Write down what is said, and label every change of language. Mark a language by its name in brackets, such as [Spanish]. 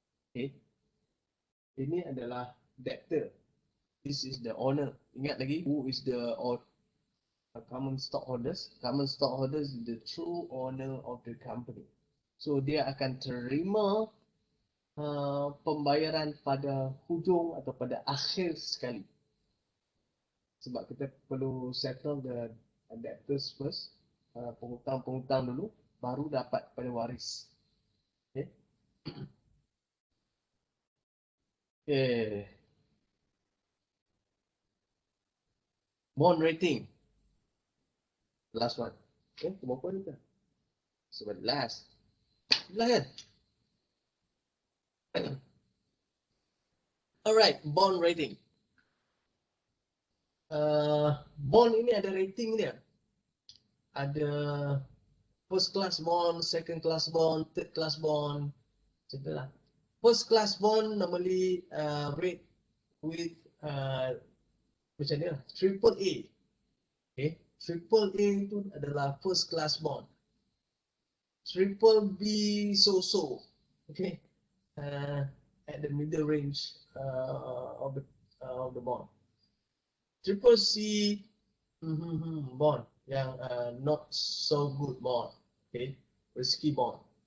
[Malay] Okay, ini adalah debtor. [English] This is the owner. [Malay] Ingat lagi, [English] who is the common stockholders? Common stockholders is the true owner of the company. [Malay] So dia akan terima pembayaran pada hujung atau pada akhir sekali. Sebab kita perlu [English] settle the debtors first, [Malay] penghutang-penghutang dulu, baru dapat pada waris. Okay. Okay. [English] Bond rating. Last one. Okay, [Malay] berapa ni kan? 11. 11 kan? [English] Alright, bond rating. [Malay] Bond ini ada rating dia. Ada [English] first class bond, second class bond, [Malay] third class bond. Macam tu lah. [English] First class bond normally rate with [Malay] macam ni lah, [English] triple A. [Malay] Okay, triple A itu adalah first class bond. [English] Triple B so-so. Okay, at the middle range of the bond. Triple C bond yang not so good bond. Okay, risky bond.